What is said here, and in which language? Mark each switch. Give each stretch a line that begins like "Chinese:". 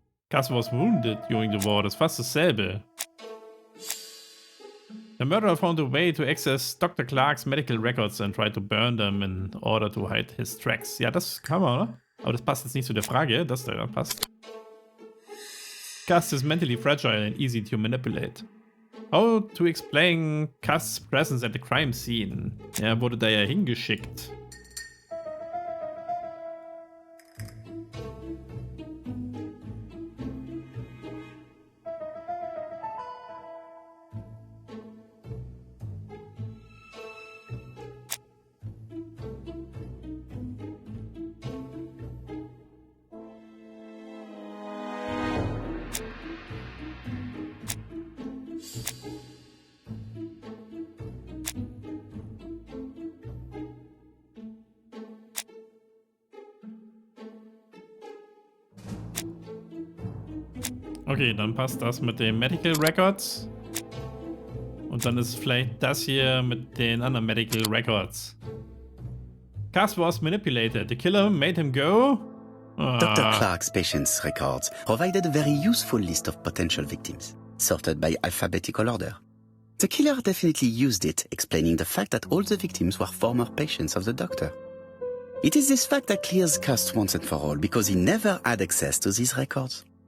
English: Cust was wounded during the war,
German: das ist fast dasselbe.
English: The murderer found a way to access Dr. Clark's medical records and tried to burn them in order to hide his tracks.
German: Ja, das kann man, oder? Aber das passt jetzt nicht zu der Frage, das da passt.
English: Cust is mentally fragile and easy to manipulate. How to explain Cust's presence at the crime scene?
German: Er wurde da ja hingeschickt. Okay, dann passt das mit den Medical Records. Und dann ist vielleicht das hier mit den anderen Medical Records.
English: Cass was manipulated. The killer made him go. Dr. Clark's patient's records provided a very useful list of potential victims, sorted by alphabetical order. The killer definitely used it, explaining the fact that all the victims were former patients of the doctor. It is this fact that clears Cust once and for all, because he never had access to these records.